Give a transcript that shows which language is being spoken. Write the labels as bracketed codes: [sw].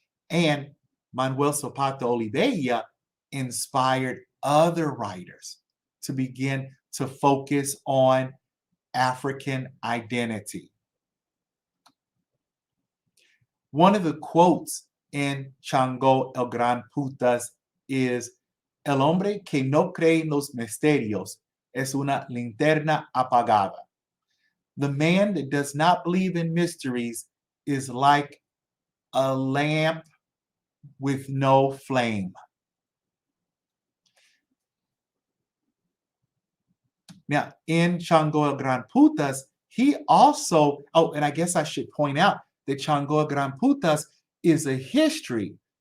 [en] And Manuel Zapata Oliveira inspired other writers to begin to focus on African identity. One of the quotes [es] in Chango el Gran Putas is el hombre que no cree en los misterios es una linterna apagada. [en] The man that does not believe in mysteries is like a lamp with no flame. Now, in Chango el Gran Putas, he also, and I guess I should point out that Chango el Gran Putas is a history.